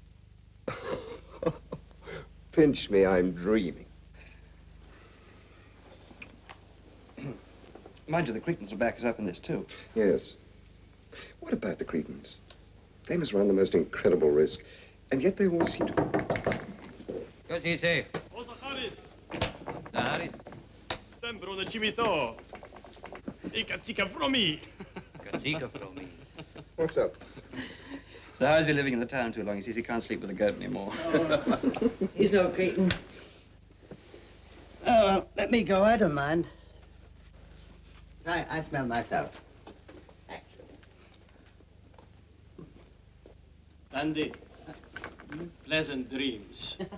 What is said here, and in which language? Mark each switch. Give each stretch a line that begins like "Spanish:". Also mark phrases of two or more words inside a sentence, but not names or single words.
English: Pinch me, I'm dreaming. Mind you, the Cretans will back us up in this, too. Yes. What about the Cretans? They must run the most incredible risk, and yet they all seem to...
Italian: Così sei. Harris. Sembro una cimito.
Greek: Η κατσίκα βρωμεί. Κατσίκα βρωμεί.
English: What's up? So Harry's been living in the town too long. He says he can't sleep with a goat anymore. He's no Cretan. Oh, well, let me go. I don't mind. I smell myself. Actually. Andy, pleasant dreams.